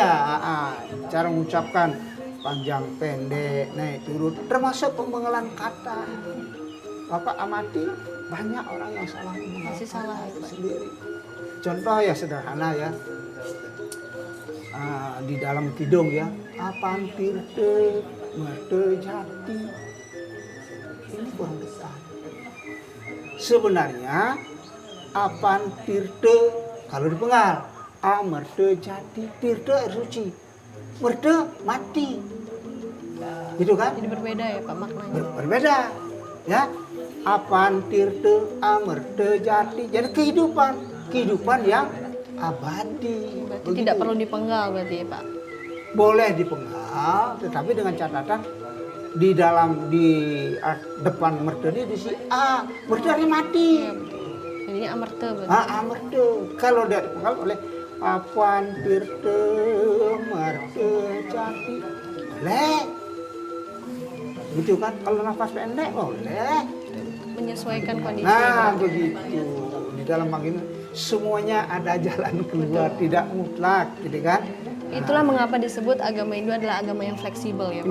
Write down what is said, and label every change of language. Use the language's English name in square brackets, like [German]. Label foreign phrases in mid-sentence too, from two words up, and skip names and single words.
[Indonesian] Iya, cara mengucapkan panjang pendek naik turun termasuk pembengalan kata. Bapak amati banyak orang yang salah mengenal Masih salah kata ya, Pak. sendiri. Contoh ya sederhana ya. Di dalam kidung ya, [Kawi] apan tirte merte jati. [Indonesian] Ini kurang besar. Sebenarnya [Kawi] apan tirte [Indonesian] kalau dipenggal, [Kawi] merte jati, [Indonesian] tirte air suci, merte mati. Gitu kan? Jadi berbeda ya, Pak, maknanya. Berbeda ya. [Kawi] Apan tirte amerte jati, [Indonesian] jadi kehidupan yang abadi. Berarti Begitu. tidak perlu dipenggal berarti ya, Pak. Boleh dipenggal, tetapi dengan catatan di depan merte di si merte hari mati. Iya, betul. Jadinya amerte berarti. Merte. Kalau dia dipenggal oleh [Kawi] apan tirte merte jati, [Indonesian] boleh. Gitu kan? Kalau nafas pendek boleh. Menyesuaikan kondisi. Nah, begitu. Di dalam agama semuanya ada jalan keluar, tidak mutlak, gitu kan? Itulah mengapa disebut agama Hindu adalah agama yang fleksibel ya, Pak.